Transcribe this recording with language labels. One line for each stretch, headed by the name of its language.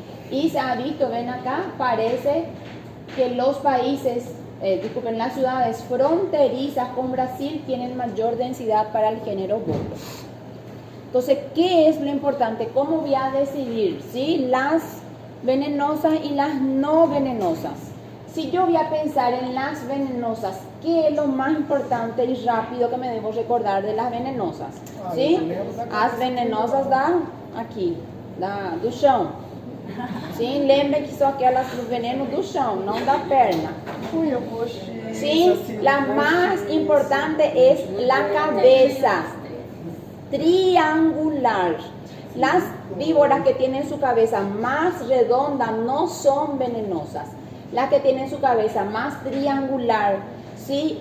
Spanish: Y se ha visto, ven acá, parece que los países, las ciudades fronterizas con Brasil tienen mayor densidad para el género Botrops. Entonces, ¿qué es lo importante? ¿Cómo voy a decidir? ¿Sí? Las venenosas y las no venenosas. Si yo voy a pensar en las venenosas, ¿qué es lo más importante y rápido que me debo recordar de las venenosas? ¿Sí?
Portuguese: As venenosas aqui, do chão. Sim, lembre que são aquelas do veneno do chão, não da perna.
Spanish: Sim, la más importante es la cabeza, triangular. Las víboras que tienen su cabeza más redonda no son venenosas. Las que tienen su cabeza más triangular, ¿sí?